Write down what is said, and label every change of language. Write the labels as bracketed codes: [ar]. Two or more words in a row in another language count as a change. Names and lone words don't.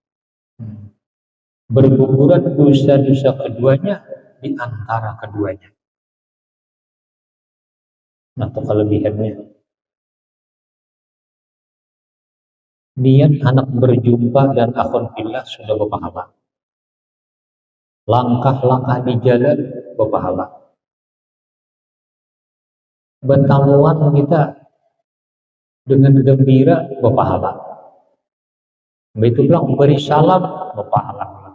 [id] Berguguran dosa-dosa keduanya di antara keduanya. Atau kelebihannya, niat anak berjumpa dan [ar] أخ بالله [id] sudah berpahala. Langkah-langkah di jalan berpahala. Bertamuan kita dengan gembira berpahala. Begitu bilang beri salam berpahala.